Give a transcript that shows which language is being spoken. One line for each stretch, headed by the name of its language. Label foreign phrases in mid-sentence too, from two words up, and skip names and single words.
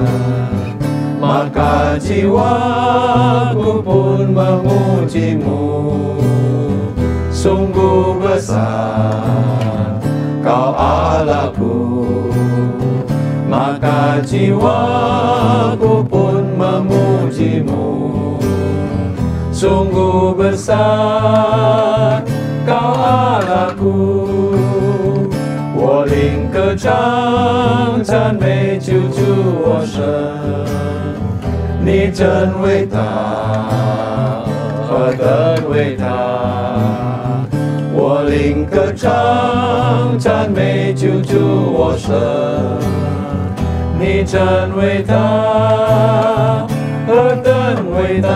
Indonesian: Maka jiwaku pun memujimu, sungguh besar kau Allahku. Maka jiwaku pun memujimu, sungguh besar kau Allahku.
Chinese: 我灵歌唱，赞美救主我神，你真伟大，何等伟大！我灵歌唱，赞美救主我神，你真伟大，何等伟大！